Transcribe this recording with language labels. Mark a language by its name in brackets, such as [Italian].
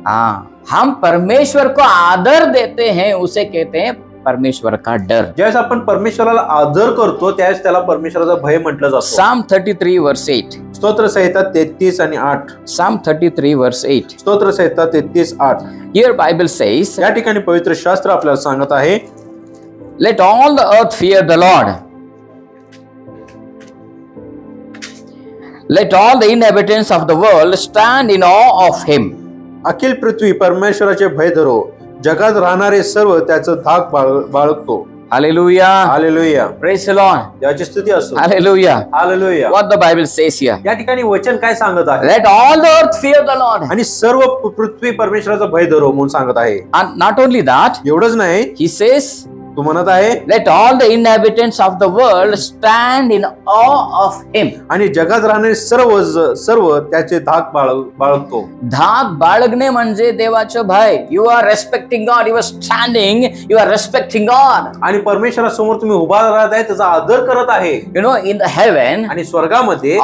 [Hindi] हाँ, हम परमेश्वर को आदर देते हैं, उसे कहते हैं परमेश्वर का डर। [Marathi] ज्यावेळेस आपण परमेश्वराला आदर करतो त्यावेळेस त्याला परमेश्वराचा भय म्हटलं जातं। [English] Psalm 33 verse 8. [Marathi] स्तोत्र संहिता 33 आणि 8। [English] Psalm 33 verse 8. [Marathi] स्तोत्र संहिता 33:8। [English] Here Bible says, [Marathi] या ठिकाणी पवित्र शास्त्र आपल्याला सांगत आहे, [English] let all the earth fear the Lord. Let all the inhabitants of the world stand in awe of him. [Marathi] अखिल पृथ्वी परमेश्वराचे भय धरो, जगात राहणारे सर्व त्याचं धाक बाळगतो। [English] Hallelujah. [Marathi] Hallelujah. [English] Praise the Lord. [Marathi] देवाची स्तुती असो। [English] Hallelujah. [Marathi] Hallelujah. [English] What the Bible says here. [Marathi] या ठिकाणी वचन काय सांगत आहे? [English] Let all the earth fear the Lord. [Marathi] आणि सर्व पृथ्वी परमेश्वराचा भय धरो म्हणून सांगत आहे। [English] And not only that, [Marathi] एवढंच नाही, [English] he says, [Marathi] तू म्हणत आहे, [English] let all the inhabitants of the world stand in awe of him. [Marathi] आणि जगात राहणारे सर्व त्याचे धाक बाळगतो। धाक बाळगणे म्हणजे देवाचं भय. [English] You are respecting God. You are standing. You are respecting God. [Marathi] आणि परमेश्वरासमोर तुम्ही उभा राहत आहे, त्याचा आदर करत आहे। [English] You know, in the heaven, [Marathi] आणि स्वर्गामध्ये